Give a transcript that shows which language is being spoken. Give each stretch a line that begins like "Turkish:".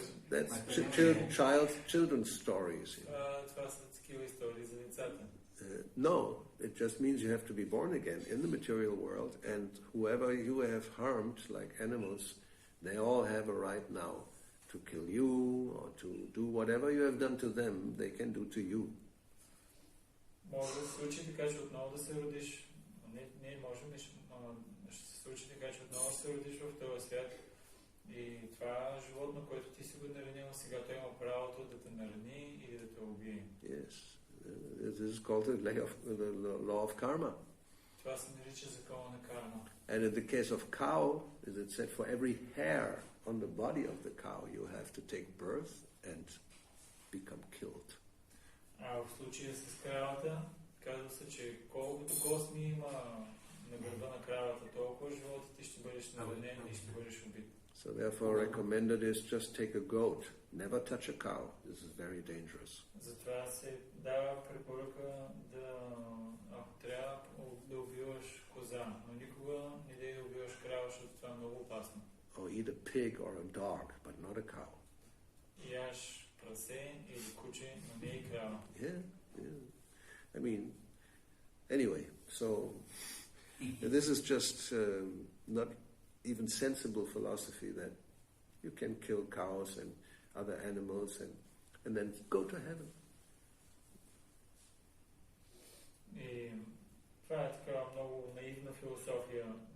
English: That's children's stories.
Bulgarian: Това са такива истории за децата.
English: No, it just means you have to be born again in the material world, and whoever you have harmed, like animals, they all have a right now to kill you or to do whatever you have done to them, they can do to you.
Bulgarian: Може да се случи така, че отново да се родиш. Не можем, ще се случи така, че отново ще се родиш в този свят. И това животно, което ти си го наранил, сега той има правото да те нарани и да те убие.
English: Yes. This is called the law of karma.
Bulgarian: Това се нарича закона на карма.
English: And in the case of cow, as it said, for every hair on the body of the cow, you have to take birth and become killed.
Bulgarian: А в случая с кравата, казва се, че колкото косми има на гърба на кравата, толкова живота ти ще бъдеш наранен и ще бъдеш убит.
English: So therefore recommended is just take a goat. Never touch a cow. This is very dangerous.
Bulgarian: Затова се дава препоръка ако трябва да убиваш коза, но никога не дай да убиваш крава, защото това е много опасно.
English: Or eat a pig or a dog, but not a cow.
Bulgarian: Яш прасе или куче, но не и крава.
English: Yeah. I mean, anyway, so this is just not even sensible philosophy that you can kill cows and other animals and then go to heaven.
Bulgarian: И това е така много наивна философия.